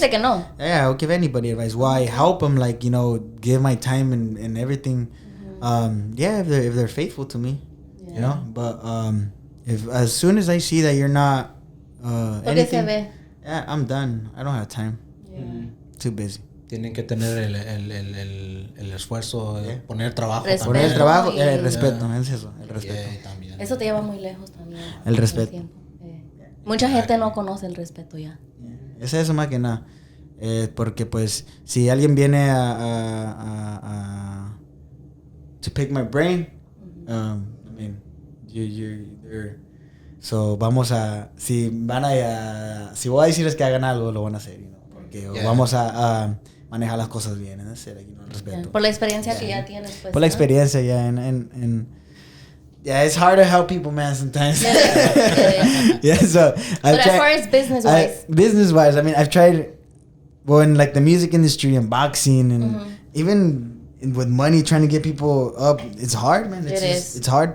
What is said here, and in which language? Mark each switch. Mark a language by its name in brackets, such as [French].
[Spanish] gente que no. [English] Yeah, I'll give anybody advice. Why help them? Like, you know, give my time and everything. Yeah, if they're faithful to me, you know. But if as soon as I see that you're not anything, yeah, I'm done. I don't have time. Yeah. Too busy. [Spanish] Tienen que tener el esfuerzo de poner trabajo. Respeto. Poner el trabajo, y- el respeto, es eso, el respeto. Yeah, también. Eso te lleva muy lejos también. El respeto. Con el tiempo. Mucha gente no conoce el respeto ya. Es eso más que nada. Porque pues si alguien viene a [English] to pick my brain, I mean, you're so [Spanish] vamos a si van a si voy a decirles que hagan algo, lo van a hacer, [English] you know, [Spanish] porque vamos a manejar las cosas bien, ¿no? El respeto. Por la experiencia que ya tienes, pues. Por la ¿no? experiencia, [English] yeah, and yeah, it's hard to help people, man, sometimes. It is. Yeah, so But as far as business-wise. business-wise, I mean, I've tried, well, in like the music industry and boxing and even with money, trying to get people up, it's hard, man. It's hard.